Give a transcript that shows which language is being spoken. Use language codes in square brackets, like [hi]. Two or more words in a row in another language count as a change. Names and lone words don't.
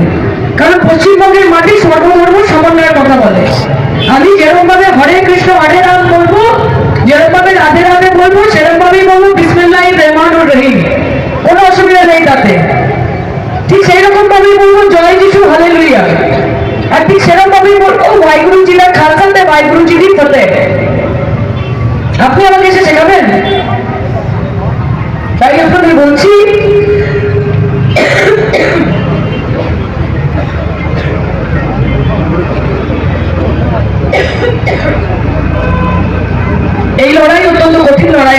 [bn] কারণ পশ্চিমবঙ্গের মাটি সর্বধর্ম সমন্বয়ের কথা বলে। আমি যেরকম ভাবে হরে কৃষ্ণ হরে রাম বলবো, যেরকম ভাবে রাধে রাধে বলবো, সেরকম ভাবেই বলবো [ar] بسم الله الرحمن الرحيم, [bn] কোনো অসুবিধা নেই তাতে। ঠিক সেই রকম ভাবেই বলবো জয় যিশু হালেলুয়া। আর ঠিক সেরকম ভাবেই বলবো [pa] ਵਾਹਿਗੁਰੂ ਜੀ ਕਾ ਖ਼ਾਲਸਾ [bn] তে [pa] ਵਾਹਿਗੁਰੂ ਜੀ ਕੀ ਫ਼ਤਹਿ। [bn] আপনি আমাকে এসে শেখাবেন? তাই আপনাদের বলছি এই লড়াই অত্যন্ত কঠিন লড়াই।